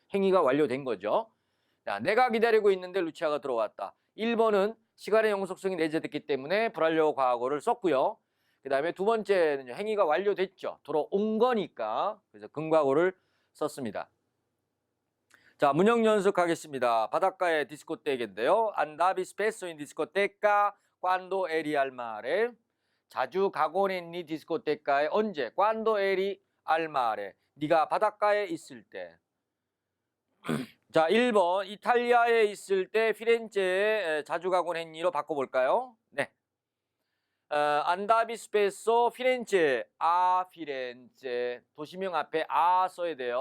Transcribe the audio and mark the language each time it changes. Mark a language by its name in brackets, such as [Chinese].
[Korean] 행위가 완료된 거죠. 자, 내가 기다리고 있는데 루치아가 들어왔다. 1번은 시간의 영속성이 내재됐기 때문에 불완료 과거를 썼고요. 그 다음에 두 번째는 행위가 완료됐죠. 들어온 거니까. 그래서 근과거를 썼습니다. 자, 문형 연습하겠습니다. 바닷가의 디스코테크인데요. [Italian] Andavi spesso in discoteca quando eri al mare. [Korean] 자주 가곤 했니 디스코테카에 언제? [Italian] Quando eri al mare. [Korean] 네가 바닷가에 있을 때. 자, 1번 이탈리아에 있을 때 피렌체에 자주 가곤 했니로 바꿔볼까요? 네. 안다비 스페소 피렌체 피렌체 도시명 앞에 써야 돼요.